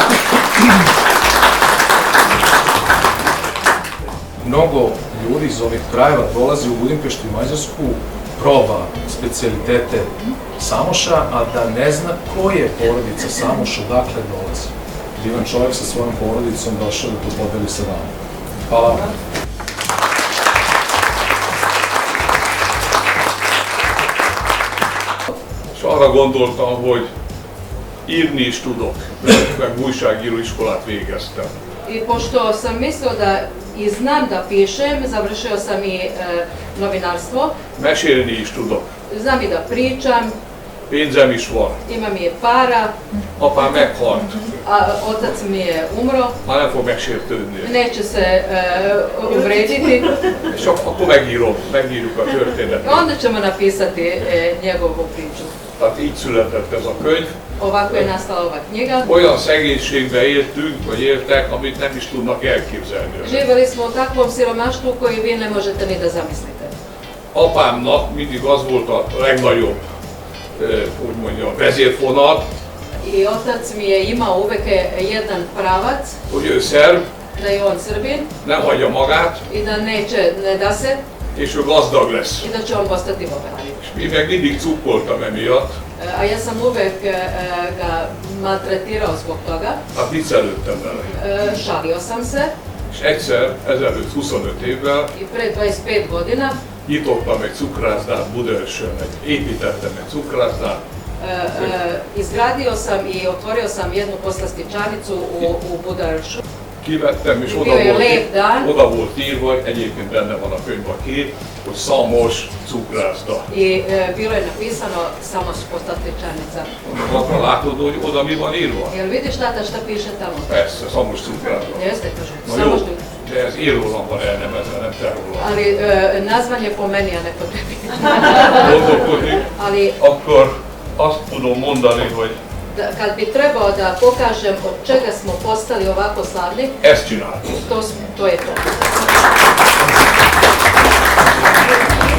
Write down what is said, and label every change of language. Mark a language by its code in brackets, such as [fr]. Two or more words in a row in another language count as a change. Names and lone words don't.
[sr] Mnogo ljudi iz ovih krajeva dolazi u Budimpeštu i Mađarsku, proba specijalitete Samoša, a da ne zna ko je porodica Samoša, odakle dolazi. Divan čovjek sa svojom porodicom došao da to podeli sa vama. Hvala vam. [hu] És arra gondoltam, hogy írni is tudok, meg újságíró iskolát végeztem. [sr] I pošto sam mislio da i znam da pišem, završio sam i novinarstvo. [hu] Mesélni is tudok. [sr] Znam i da pričam. [hu] Pénzem is van. [sr] Imam i para. [hu] Apám meghalt. [sr] A otac mi je umro. [hu] Már nem fog megsértődni. [sr] Neće se uvrediti. [hu] És akkor megírjuk a történetet. [sr] Onda ćemo napisati njegovu priču. [hu] Tehát így született ez a könyv. [sr] Ovako je nastala ova knjiga. [hu] Olyan szegénységbe éltünk, vagy éltek, amit nem is tudnak elképzelni. [sr] Živjeli smo u takvom siromaštvu koji vi ne možete ni da zamislite. [hu] Apámnak mindig az volt a legnagyobb, hogy mondjam, vezérfonal, [sr] I otac mi je imao uvek jedan pravac, [hu] hogy ő szerb, [sr] da je on Srbin [hu] nem hagyja magát, [sr] i da ne da se [hu] és ő gazdag lesz. [sr] i da će on postati bogat. [hu] És mi meg mindig cukkoltam emiatt, [sr] A ja sam uvek ga maltretirao zbog toga, [hu] hát viccelődtem vele. [sr] šalio sam se [hu] És egyszer, ezelőtt 25 évvel [sr] i pre 25 godina [hu] nyitottam egy cukrászdát Budaörsön, építettem egy cukrászdát, [sr] izgradio sam i otvorio sam jednu poslastičarnicu u Budaörsšu. [hu] kivettem, és [sr] Bio je lep dan [hu] oda volt írva, egyébként benne van a könyvben a kép, hogy Szamos cukrászda. [sr] i bilo je napisano Samos poslastičarnica. [hu] Akkor látod, hogy oda mi van írva? [sr] Jel vidiš tata šta piše tamo? [hu] Persze, Szamos cukrászda. [sr] Jeste, kaže. Na Samos [hu] jó, de ez én rólam van elnevezve, nem te rólam. [sr] Ali nazvan je po meni, a ne po tebi. [hu] Gondolkodni, [sr] Ali [hu] akkor azt tudom mondani, hogy [sr] kad bi trebao da pokažem od čega smo postali ovako slavni, [hu] ezt csináltam. [sr] to je to.